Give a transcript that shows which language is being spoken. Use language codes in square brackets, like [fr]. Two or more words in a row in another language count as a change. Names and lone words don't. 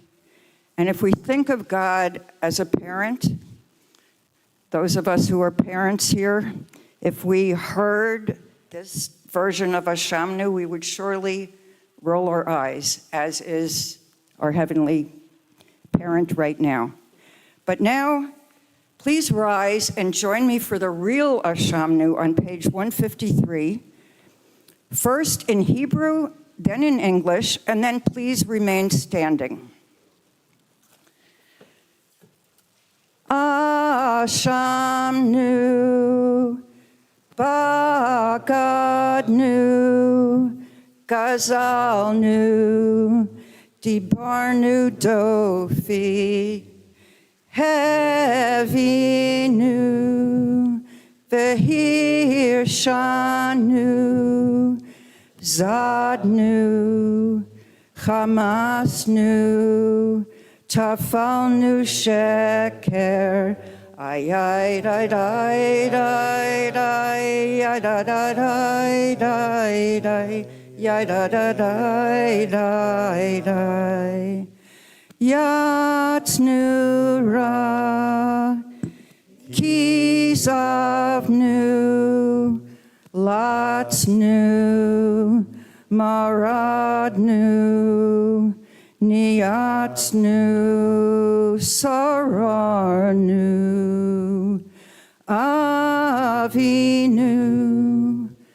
[en] And if we think of God as a parent, those of us who are parents here, if we heard this version of Ashamnu, we would surely roll our eyes, as is our heavenly parent right now. But now, please rise and join me for the real Ashamnu on page 153. First in Hebrew, then in English, and then please remain standing. [he] אשמנו, בגדנו, גזלנו, דיברנו דופי, העווינו, והרשענו, זדנו, חמסנו, טפלנו שקר, ay, ay, ay, ay, ay, ay, ay, ay, ay, ay, ay, ya da da da da da יעצנו רע כיזבנו לצנו מרדנו ניאצנו סררנו עווינו